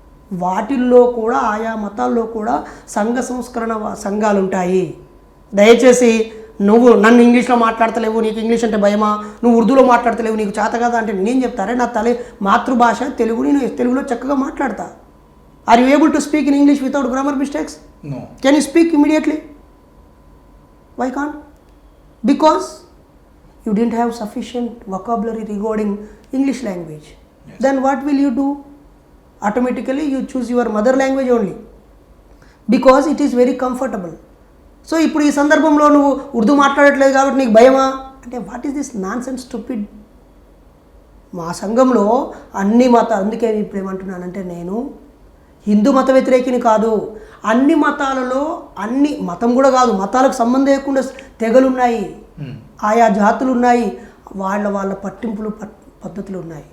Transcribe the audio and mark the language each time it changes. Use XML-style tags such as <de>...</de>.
<te>వాటిల్లో కూడా, ఆయా మతాల్లో కూడా సంఘ సంస్కరణ సంఘాలు ఉంటాయి. దయచేసి నువ్వు నన్ను ఇంగ్లీష్లో మాట్లాడతలేవు, నీకు ఇంగ్లీష్ అంటే భయమా, నువ్వు ఉర్దూలో మాట్లాడతలేవు, నీకు చేత కదా అంటే నేను చెప్తారే, నా మాతృభాష తెలుగు, నేను తెలుగులో చక్కగా మాట్లాడతా.</te> <en>Are you able to speak in English without grammar mistakes? No. Can you speak immediately? Why can't? Because you didn't have sufficient vocabulary regarding English language. Yes. Then what will you do? Automatically you choose your mother language only, because it is very comfortable.</en> <te>So ఇప్పుడు ఈ సందర్భంలో నువ్వు ఉర్దూ మాట్లాడట్లేదు కాబట్టి నీకు భయమా అంటే,</te> <en>What is this nonsense stupid?</en> <te>మా సంఘంలో అన్ని మతాలు, అందుకే ఇప్పుడు ఏమంటున్నానంటే, నేను హిందూ మత వ్యతిరేకిని కాదు. అన్ని మతాలలో, అన్ని మతం కూడా కాదు, మతాలకు సంబంధం లేకుండా తెగలు ఉన్నాయి, ఆయా జాతులు ఉన్నాయి, వాళ్ళ పట్టింపులు పద్ధతులు ఉన్నాయి.</te>